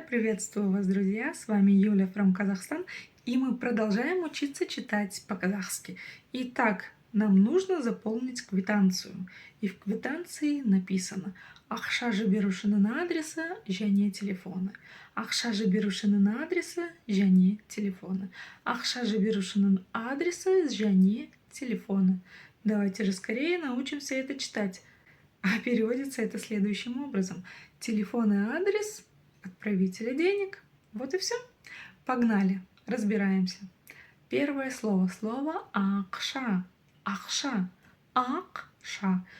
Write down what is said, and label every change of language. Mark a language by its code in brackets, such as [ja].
[ru] Приветствую вас, друзья! С вами Юля from Казахстан. И мы продолжаем учиться читать по-казахски. Итак, нам нужно заполнить квитанцию. И в квитанции написано [kk] «Ақша жіберушінің адресы, және телефоны». «Ақша жіберушінің адресы, және телефоны». «Ақша жіберушінің адресы, және телефоны». [ru] Давайте же скорее научимся это читать. А переводится это следующим образом. Телефон и адрес отправителя денег. Вот и все. Погнали. Разбираемся. Первое слово. Слово акша. Акша. Акша.